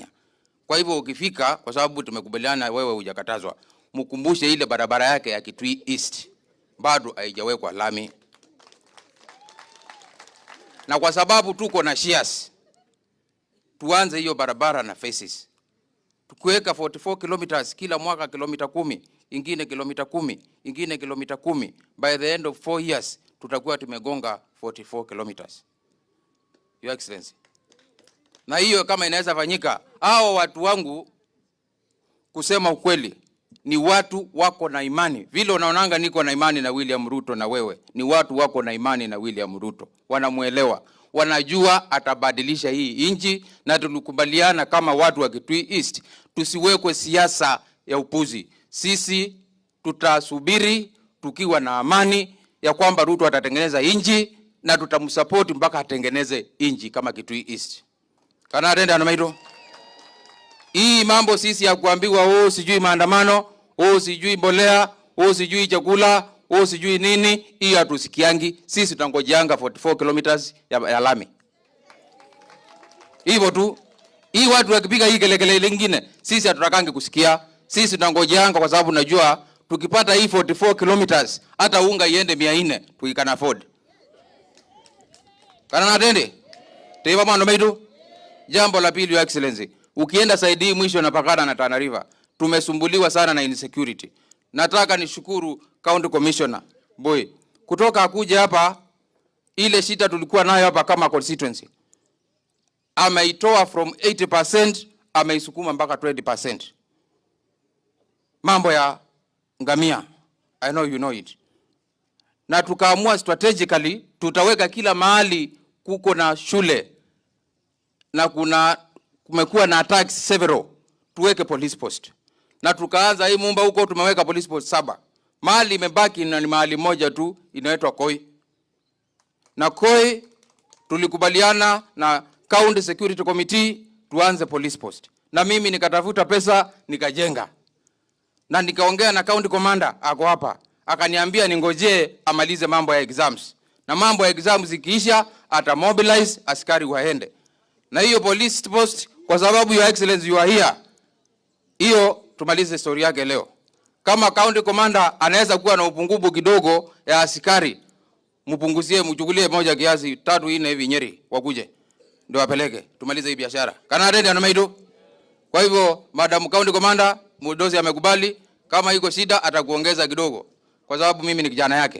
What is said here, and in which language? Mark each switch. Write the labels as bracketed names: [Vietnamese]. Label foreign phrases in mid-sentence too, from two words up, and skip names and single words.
[Swahili] Kwa hivyo ukifika, kwa sababu tumekubaliana wewe hujakatazwa, mkumbushe ile barabara yake ya Kitui East bado haijawekwa lami. Na kwa sababu tuko na shares, tuanze hiyo barabara na faces. Tukuweka 44 kilometers kila mwaka kilomita 10, ingine kilomita 10, ingine kilomita 10. [English] By the end of 4 years [Swahili] tutakuwa tumegonga [English] 44 kilometers. Your Excellency. [Swahili] Na hiyo kama inaweza fanyika, hao watu wangu kusema ukweli ni watu wako na imani. Vile unaonanga niko na imani na William Ruto, na wewe ni watu wako na imani na William Ruto. Wanamuelewa, wanajua atabadilisha hii nchi, na tulikubaliana kama watu wa Kitui East tusiwekwe siasa ya upuzi. Sisi tutasubiri tukiwa na amani ya kwamba Ruto atatengeneza nchi, na tutamsupport mpaka atengeneze nchi kama Kitui East. [Kamba] Kana atenda na maito. [Swahili] Hii mambo sisi ya kuambiwa sijui maandamano, sijui mbolea, sijui chakula, sijui nini, hii hatusikiangi. Sisi tutangojeanga 44 kilometers ya lami. Hivyo tu. Hii watu wakipiga hii kelele lingine, sisi hatutakangi kusikia. Sisi tutangojeanga kwa sababu najua tukipata hii 44 kilometers hata unga iende 400 tukikana afford. [Kamba] Kana natende? Teiba mando maitu. [Swahili] Jambo la pili, [English] Your Excellency, [Swahili] ukienda saidi mwisho napakana na Tana River, tumesumbuliwa sana na insecurity. Nataka nishukuru County Commissioner Boy kutoka akuja hapa, ile shida tulikuwa nayo hapa kama constituency ameitoa from 80% ameisukuma mpaka 20%. Mambo ya ngamia, [English] I know you know it. [Swahili] Na tukaamua strategically tutaweka kila mahali kuko na shule na kumekuwa na [English] attacks several, [Swahili] tuweke [English] police post. [Swahili] Na tukaanza hii Mumba huko tumeweka [English] police post [Swahili] 7. Mahali imebaki ni mahali moja tu inaitwa Koi. Na Koi tulikubaliana na County Security Committee tuanze [English] police post. [Swahili] Na mimi nikatafuta pesa nikajenga. Na nikaongea na [English] county commander [Swahili] ako hapa. Akaniambia ningoje amalize mambo ya exams. Na mambo ya exams ikiisha ata mobilize askari waende. Na hiyo [English] police post [Swahili] kwa sababu [English] Your Excellency you are here, [Swahili] hiyo tumalize story yake leo. Kama [English] county commander [Swahili] anaweza kuwa na upungufu kidogo ya askari, mpunguzie mchukulie moja kiasi 3 4 hivi Nyeri wakuje ndio wapeleke tumalize hii biashara. [Kamba] Kana ready ana maido. [Swahili] Kwa hivyo [English] madam county commander [Swahili] Mudozi amekubali, kama iko shida atakuongeza kidogo kwa sababu mimi ni kijana yake.